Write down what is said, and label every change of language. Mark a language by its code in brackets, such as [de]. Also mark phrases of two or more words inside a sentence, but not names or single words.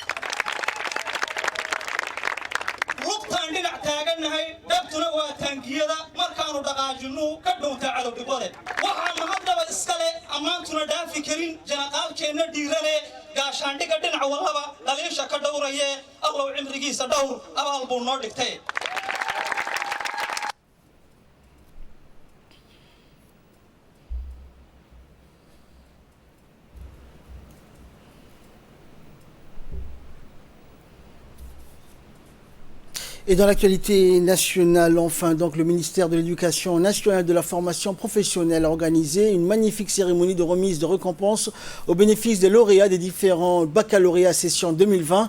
[so] lugtaan dhinac taagannahay dhabtuna waa taangiyada markaanu dhaqaajinnu ka dhowtaa cadow dhibade waxaana haddaba iskale ammaantuna dhaafi karin janaqaalkeenna dhiirane gaashaandhiga dhinac wallaba dhaliisha ka dhowraye allow cimrigiisa dhowr abaal buu noo dhigtay [fr] Et dans l'actualité nationale, enfin, donc le ministère de l'Éducation nationale et de la formation professionnelle a organisé une magnifique cérémonie de remise de récompense au bénéfice des lauréats des différents baccalauréats session 2020.